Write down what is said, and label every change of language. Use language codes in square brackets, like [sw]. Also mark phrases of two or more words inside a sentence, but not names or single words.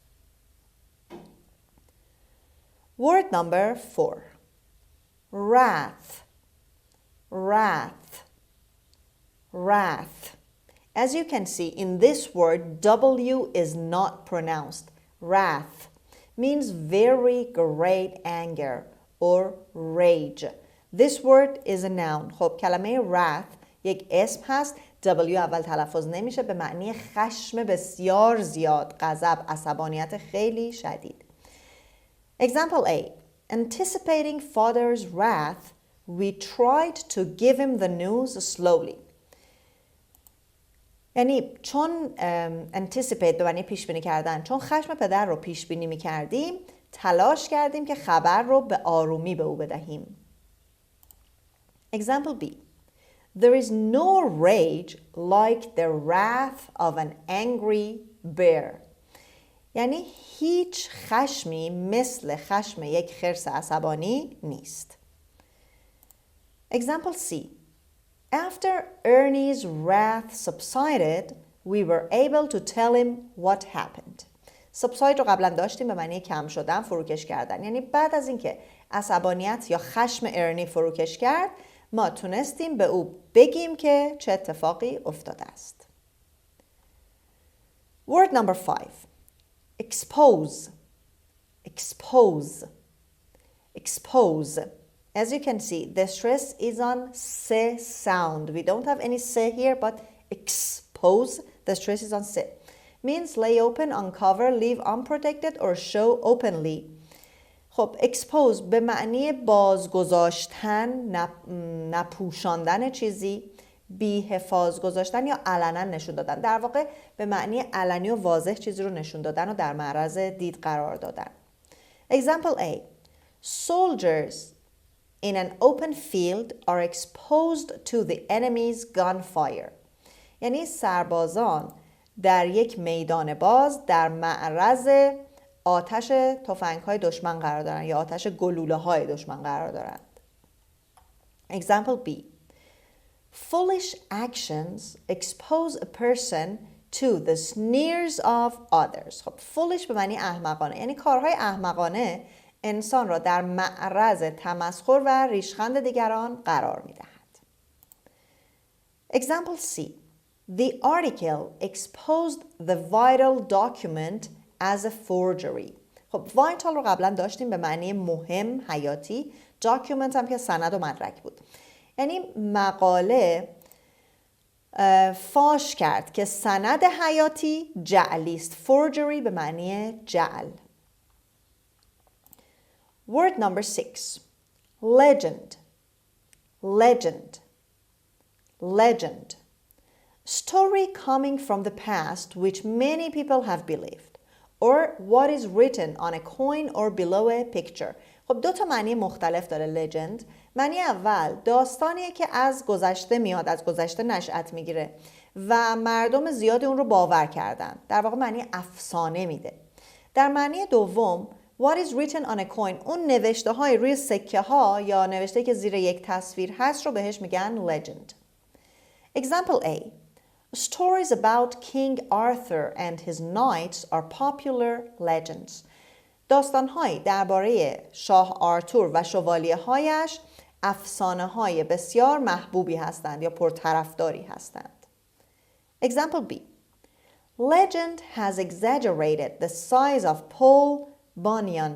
[en] Word number 4. Wrath. Wrath. Wrath. As you can see, in this word, W is not pronounced. Wrath means very great anger or rage. This word is a noun. [fa] خب کلمه wrath یک اسم هست. W اول تلفظ نمیشه، به معنی خشم بسیار زیاد، غضب، عصبانیت خیلی شدید. [en] Example A. Anticipating father's wrath, we tried to give him the news slowly. [fa] یعنی چون anticipate به معنی پیش بینی کردن، چون خشم پدر رو پیش بینی می‌کردیم، تلاش کردیم که خبر رو به آرومی به او بدهیم. [en] Example B. There is no rage like the wrath of an angry bear. [fa] یعنی هیچ خشمی مثل خشم یک خرس عصبانی نیست. [en] Example C. After Ernie's wrath subsided, we were able to tell him what happened. [fa] subside رو قبلا داشتیم به معنی کم شدن، فروکش کردن. یعنی بعد از اینکه عصبانیت یا خشم ارنی فروکش کرد، ما تونستیم به او بگیم که چه اتفاقی افتاده است. [en] Word number 5. Expose. Expose. Expose. As you can see, the stress is on s sound. We don't have any s here, but expose, the stress is on s. Means lay open, uncover, leave unprotected, or show openly. [fa] خب expose به معنی بازگذاشتن، نپوشاندن چیزی، بی‌حفاظ گذاشتن یا علنا نشون دادن. در واقع به معنی علنی و واضح چیزی رو نشون دادن و در معرض دید قرار دادن. [en] Example A. Soldiers in an open field are exposed to the enemy's gunfire. [fa] یعنی سربازان در یک میدان باز در معرض آتش تفنگ‌های دشمن قرار دارند یا آتش گلوله‌های دشمن قرار دارند. [en] Example B. Foolish actions expose a person to the sneers of others. [fa] خب foolish به معنی احمقانه، یعنی کارهای احمقانه انسان را در معرض تمسخر و ریشخند دیگران قرار می‌دهد. [en] Example C. The article exposed the vital document as a forgery. [fa] خب vital رو قبلا داشتیم به معنی مهم، حیاتی. document هم که سند و مدرک بود. یعنی مقاله فاش کرد که سند حیاتی جعلی است. forgery به معنی جعل. [en] Word number 6. Legend. Legend. Legend. Story coming from the past which many people have believed. Or what is written on a coin or below a picture. [fa] خب دو تا معنی مختلف داره legend. معنی اول داستانیه که از گذشته میاد، از گذشته نشأت میگیره و مردم زیادی اون رو باور کردن. در واقع معنی افسانه میده. در معنی دوم [en] what is written on a coin، [fa] اون نوشته های روی سکه ها یا نوشته که زیر یک تصویر هست رو بهش میگن legend. [en] Example A. Stories about King Arthur and his knights are popular legends. [fa] داستان‌هایی درباره شاه آرتور و شوالیه‌هایش افسانه‌های بسیار محبوبی هستند یا پرطرفداری هستند. [en] Example B. Legend has exaggerated the size of Paul Bunyan.